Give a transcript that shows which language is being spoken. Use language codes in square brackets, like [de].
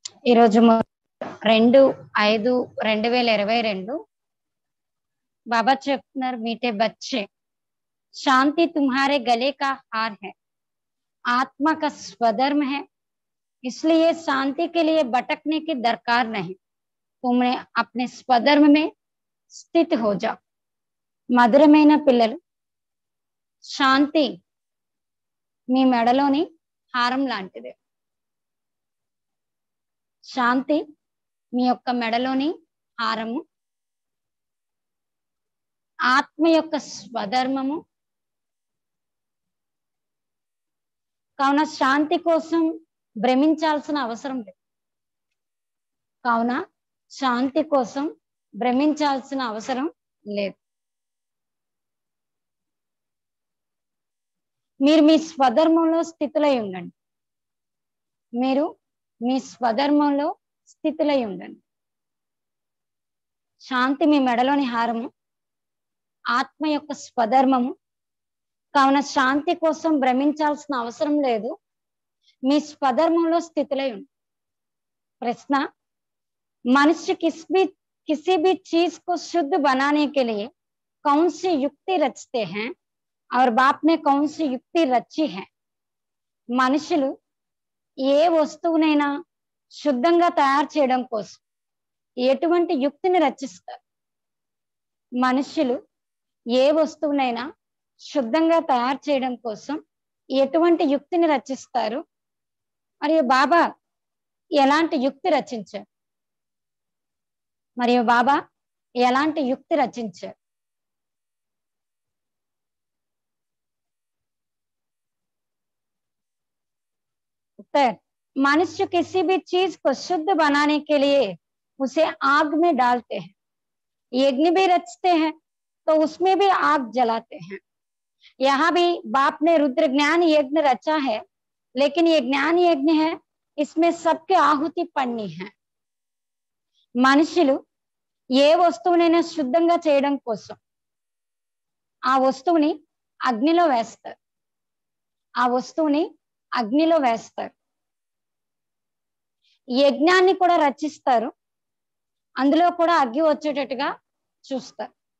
[te] ఈరోజు 2/5/2022 बाबा चेप्తున్నారు, [hi] मीठे बच्चे शांति तुम्हारे गले का हार है, आत्मा का स्वधर्म है, इसलिए शांति के लिए भटकने की दरकार नहीं, तुमने अपने स्वधर्म में स्थित हो जाओ. [te] మధురమైన పిల్లలు, శాంతి మీ మెడలోని హారం లాంటిది. శాంతి మీ యొక్క మెడలోని హారము, ఆత్మ యొక్క స్వధర్మము. కావున శాంతి కోసం భ్రమించాల్సిన అవసరం లేదు. కావున శాంతి కోసం భ్రమించాల్సిన అవసరం లేదు. మీరు మీ స్వధర్మంలో స్థితులై ఉండండి. మీరు మీ స్వధర్మంలో స్థితులై ఉండండి. శాంతి మీ మెడలోని హారము, ఆత్మ యొక్క స్వధర్మము. కావున శాంతి కోసం భ్రమించాల్సిన అవసరం లేదు. మీ స్వధర్మంలో స్థితులై ఉండండి. ప్రశ్న, [hi] मनुष्य किसी भी चीज को शुद्ध बनाने के लिए कौन सी युक्ति रचते हैं और बाप ने कौन सी युक्ति रची है? [te] మనుషులు ఏ వస్తువునైనా శుద్ధంగా తయారు చేయడం కోసం ఎటువంటి యుక్తిని రచిస్తారు? మనుషులు ఏ వస్తువునైనా శుద్ధంగా తయారు చేయడం కోసం ఎటువంటి యుక్తిని రచిస్తారు? మరియు బాబా ఎలాంటి యుక్తి రచించారు? మరియు బాబా ఎలాంటి యుక్తి రచించారు? [hi] उत्तर, मनुष्य किसी भी चीज को शुद्ध बनाने के लिए उसे आग में डालते हैं, यज्ञ भी रचते हैं तो उसमें भी आग जलाते हैं. यहाँ भी बाप ने रुद्र ज्ञान यज्ञ रचा है, लेकिन ये ज्ञान यज्ञ है, इसमें सबके आहुति पड़नी है. [te] మనుషులు ఏ వస్తువునైనా శుద్ధంగా చేయడం కోసం ఆ వస్తువుని అగ్నిలో వేస్తారు. ఆ వస్తువుని అగ్నిలో వేస్తారు. యజ్ఞాన్ని కూడా రచిస్తారు, అందులో కూడా అగ్గి వచ్చేటట్టుగా చూస్తారు.